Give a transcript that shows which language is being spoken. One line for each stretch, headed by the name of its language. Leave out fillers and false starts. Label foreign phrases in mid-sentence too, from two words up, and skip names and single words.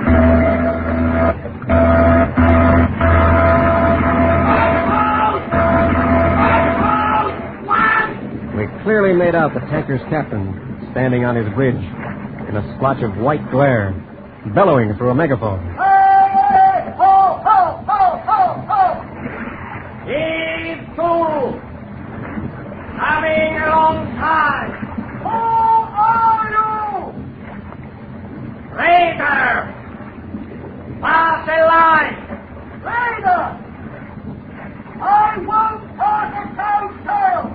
English: We clearly made out the tanker's captain standing on his bridge in a splotch of white glare, bellowing through a megaphone. Hey! Ho, ho, ho, ho, ho! Heave to! Coming alongside! Who are you? Raider! Pass the line! Raider! I won't pass a cowtail!